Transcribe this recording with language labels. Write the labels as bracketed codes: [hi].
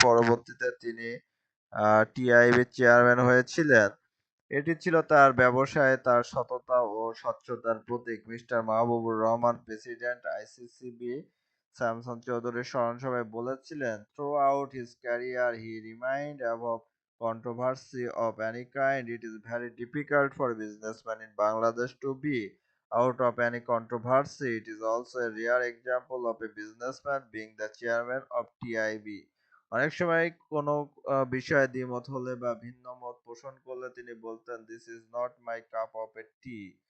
[bn] পরবর্তীতে তিনি টিআইবির চেয়ারম্যান হয়েছিলেন। এটি ছিল তার ব্যবসায়ে তার সততা ও স্বচ্ছতার প্রতীক। Mister Mahbubur Rahman, president ICCB, Samson চৌধুরীর স্মরণসভায় বলেছিলেন, [en] Throughout his career he remained above controversy of any kind, it is very difficult for businessmen in Bangladesh to be out of any controversy. It is also a rare example of a businessman being the chairman of TIB. [bn] অনেক সময় কোনো বিষয়ে দ্বিমত হলে বা ভিন্ন মত পোষণ করলে তিনি বলতেন, [en] This is not my cup of tea.